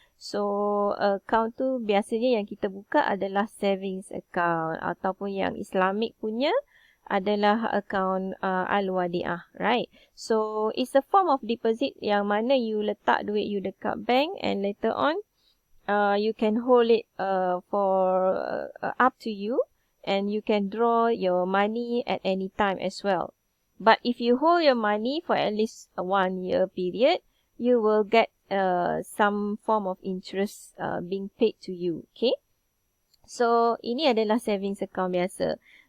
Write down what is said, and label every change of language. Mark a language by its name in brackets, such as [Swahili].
[Malay] So account tu biasanya yang kita buka adalah savings account ataupun yang Islamic punya adalah account al-wadi'ah, [English] right? So it's a form of deposit [Malay] yang mana you letak duit you dekat bank [English] and later on you can hold it for up to you, and you can draw your money at any time as well. But if you hold your money for at least a 1 year period, you will get some form of interest being paid to you. [Malay] Okay, so ini adalah savings account biasa.